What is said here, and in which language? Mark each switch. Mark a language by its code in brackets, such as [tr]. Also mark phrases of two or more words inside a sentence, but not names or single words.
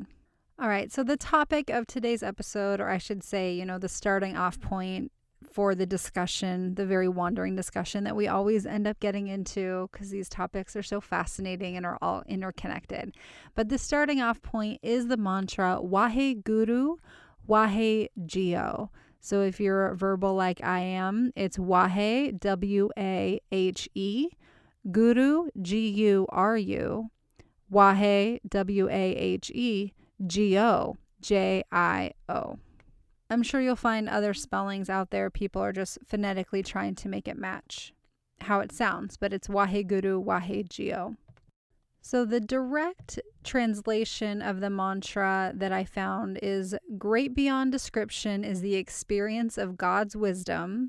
[en] All right, so the topic of today's episode, or I should say, the starting off point for the discussion, the very wandering discussion that we always end up getting into because these topics are so fascinating and are all interconnected. But the starting off point is the mantra Wahe Guru Wahe Jio. So if you're verbal like I am, it's Wahe, W-A-H-E, Guru, G-U-R-U, Wahe, W-A-H-E, Jio, J-I-O. I'm sure you'll find other spellings out there. People are just phonetically trying to make it match how it sounds, but it's Wahe Guru Wahe Jio. So the direct translation of the mantra that I found is great beyond description is the experience of God's wisdom.